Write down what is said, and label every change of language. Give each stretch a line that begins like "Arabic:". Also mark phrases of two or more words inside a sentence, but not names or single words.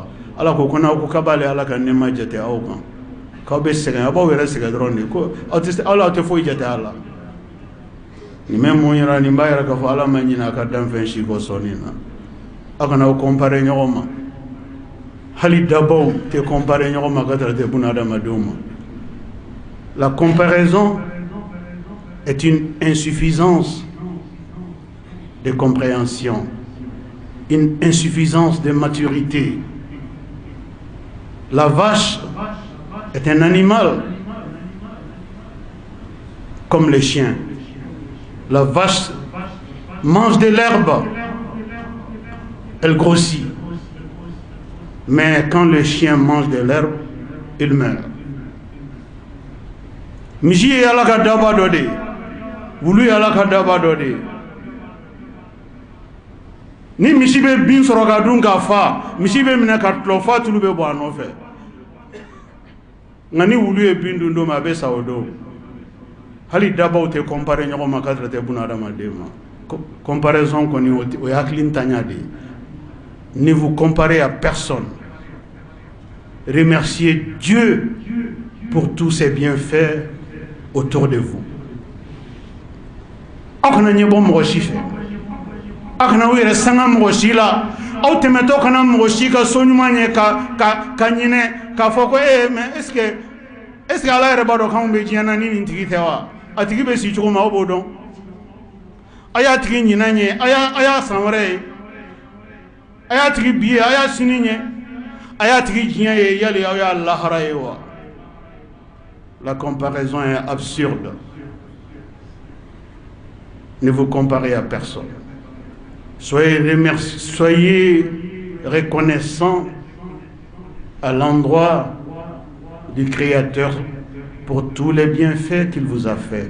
Bambara: Ala ko n'aw ko k'a b'ale Ala ka nɛɛma jate aw kan, k'aw bɛ sɛgɛn, aw b'aw yɛrɛ sɛgɛn dɔrɔn de, ko aw tɛ foyi jate a la. Nin bɛ mun yira nin b'a yɛrɛ k'a fɔ Ala ma ɲinɛ a ka danfɛn si kɔ sɔnni na. Aw kana aw comparer ɲɔgɔn ma, hali dabaw tɛ comparer ɲɔgɔn ma ka tɛmɛ bunadamadenw ma.
French: La comparaison est une insuffisance de compréhension, une insuffisance de maturité. La vache est un animal comme les chiens. La vache mange de l'herbe, elle grossit. Mais quand le chien mange de l'herbe, il meurt.
Bambara: Misi ye Ala ka daba dɔ de, wulu ye Ala ka daba dɔ de. Ni misi bɛ bin sɔrɔ ka dun ka fa, misi bɛ minɛ ka tulɔ fa tulu bɛ bɔ a nɔfɛ. Nka ni wulu ye bin dun don min a bɛ sa o don. Hali dabaw tɛ comparer ɲɔgɔn ma ka tɛmɛ bunadamaden ma. Comparaison kɔni o ye hakili ntanya de ye.
French: Ne vous comparez à personne. Remerciez Dieu pour tous ses bienfaits autour de vous.
Bambara: Aw kana ɲɛbɔ mɔgɔ si fɛ, aw kana u yɛrɛ sanga mɔgɔ si la, aw tɛmɛtɔ kana mɔgɔ si ka so ɲuman ye ka ɲinɛ k'a fɔ ko
French: mais est ce que
Bambara: ala yɛrɛ b'a dɔn k'anw bɛ diɲɛ na ni nin tigi tɛ wa a tigi bɛ si cogo min aw b'o dɔn a y'a tigi ɲinan ye a y'a san wɛrɛ ye a y'a tigi bi ye a y'a sini ye a y'a tigi diɲɛ ye yali aw y'a lahara ye wa.
French: La comparaison est absurde. Ne vous comparez à personne. Soyez reconnaissants à l'endroit du Créateur pour tous les bienfaits qu'il vous a fait.